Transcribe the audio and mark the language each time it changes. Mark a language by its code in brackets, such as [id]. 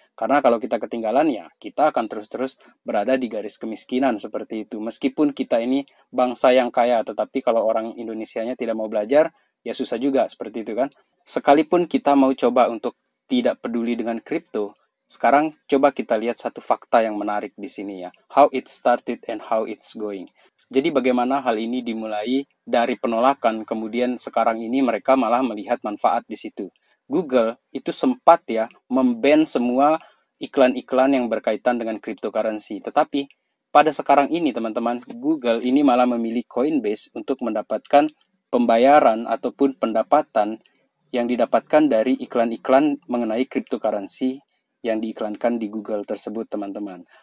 [id] Karena kalau kita ketinggalan ya kita akan terus-terus berada di garis kemiskinan seperti itu. Meskipun kita ini bangsa yang kaya, tetapi kalau orang Indonesianya tidak mau belajar ya susah juga seperti itu kan. Sekalipun kita mau coba untuk tidak peduli dengan kripto, sekarang coba kita lihat satu fakta yang menarik di sini ya. [en] How it started and how it's going. [id] Jadi bagaimana hal ini dimulai dari penolakan, kemudian sekarang ini mereka malah melihat manfaat di situ. Google itu sempat ya memban semua iklan-iklan yang berkaitan dengan cryptocurrency. Tetapi pada sekarang ini, teman-teman, Google ini malah memilih Coinbase untuk mendapatkan pembayaran ataupun pendapatan yang didapatkan dari iklan-iklan mengenai cryptocurrency yang diiklankan di Google tersebut, teman-teman.